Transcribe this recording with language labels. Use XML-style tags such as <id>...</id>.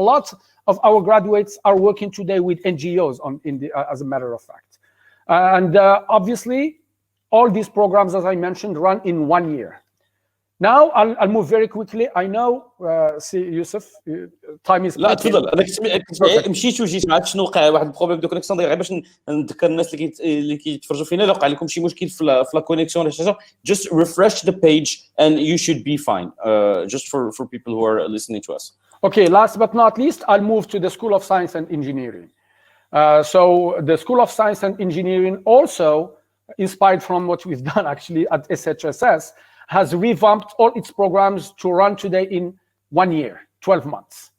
<en>A lot of our graduates are working today with NGOs as a matter of fact. And obviously, all these programs, as I mentioned, run in 1 year. Now, I'll move very quickly. I know, see, Youssef, time is...</en> <ar>لا تفضل. هذاك مشيت وجيت، ما عرفتش شنو وقع. واحد البروبليم دو كونيكسيون غير باش نذكر الناس اللي كيتفرجوا فينا لو وقع لكم شي مشكل في لا كونيكسيون ولا شي حاجه.</ar> <en>Just refresh the page and you should be fine. Just for people who are listening to us. Okay, last but not least, I'll move to the School of Science and Engineering. So the School of Science and Engineering, also inspired from what we've done actually at SHSS, has revamped all its programs to run today in 1 year, 12 months.</en>